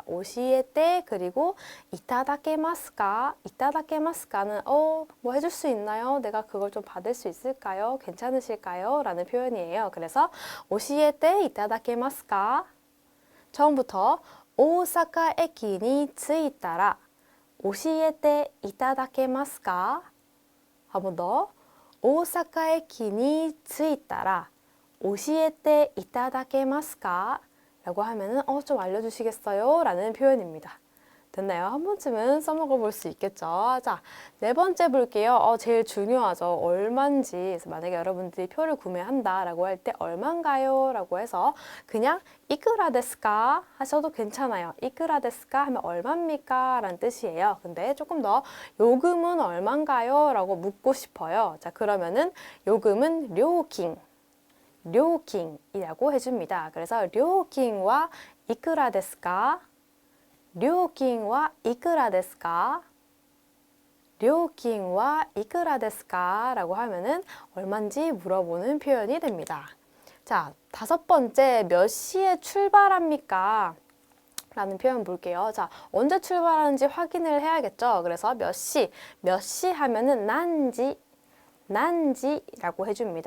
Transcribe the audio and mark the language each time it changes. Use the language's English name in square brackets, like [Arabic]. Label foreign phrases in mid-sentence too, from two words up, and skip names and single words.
[Korean] 오시에떼 그리고 이타다케마스까 이타다케마스까는 뭐 해줄 수 있나요? 내가 그걸 좀 받을 수 있을까요? 괜찮으실까요? 라는 표현이에요. 그래서 [Japanese] 教えていただけますか [Korean] 처음부터 [Japanese] 大阪駅に着いたら教えていただけますか? [Korean] 한 번 더. [Japanese] 오사카 駅に着いたら教えていただけますか? [Korean] 라고 하면은 좀 알려주시겠어요? 라는 표현입니다. 됐나요? 한 번쯤은 써먹어 볼 수 있겠죠. 자, 4번째 볼게요. 제일 중요하죠. 얼만지. 그래서 만약에 여러분들이 표를 구매한다 라고 할 때 얼만가요? 라고 해서 그냥 [Japanese] いくらですか? [Korean] 하셔도 괜찮아요. [Japanese] いくらですか? [Korean] 하면 얼마입니까? 라는 뜻이에요. 근데 조금 더 요금은 얼만가요? 라고 묻고 싶어요. 자, 그러면은 요금은 료킹이라고 해줍니다. 그래서 료킹과 [Japanese] いくらですか? 料金はいくらですか? 料金はいくらですか? [Korean] 라고 하면은 얼마인지 물어보는 표현이 됩니다. 자, 5번째 몇 시에 출발합니까? 라는 표현 볼게요. 자, 언제 출발하는지 확인을 해야겠죠. 그래서 몇 시 하면은 난지라고 해줍니다.